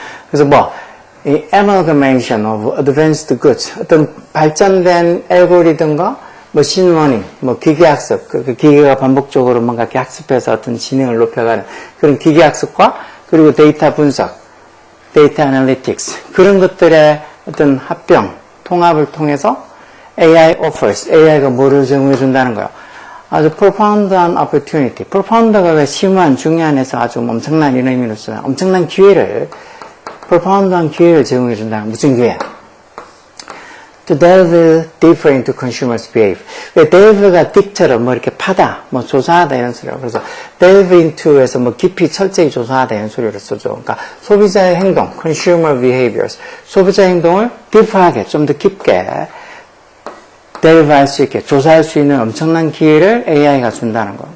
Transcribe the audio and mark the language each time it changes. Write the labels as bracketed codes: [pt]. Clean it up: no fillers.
[ko] 그래서 이 [en] amalgamation of advanced goods, [ko] 어떤 발전된 알고리즘과 머신 러닝, 기계학습, 그 기계가 반복적으로 뭔가 이렇게 학습해서 어떤 지능을 높여가는 그런 기계학습과 그리고 데이터 분석, 데이터 애널리틱스, 그런 것들의 어떤 합병, 통합을 통해서 AI offers, AI가 뭐를 제공해 준다는 거예요? 아주 profound한 opportunity, profound가 왜 심오한, 중요한에서 아주 엄청난 이런 의미로 쓰는 엄청난 기회를, profound한 기회를 제공해 준다는, 무슨 기회? [en] To delve deeper into consumers' behavior. [ko] 왜 delve가 deep처럼 이렇게 파다, 조사하다 이런 소리예요. 그래서 delve into에서 깊이 철저히 조사하다 이런 소리를 쓰죠. 그러니까 소비자의 행동, consumer behaviors. 소비자 행동을 deep하게, 좀 더 깊게 delve 할 수 있게, 조사할 수 있는 엄청난 기회를 AI가 준다는 거.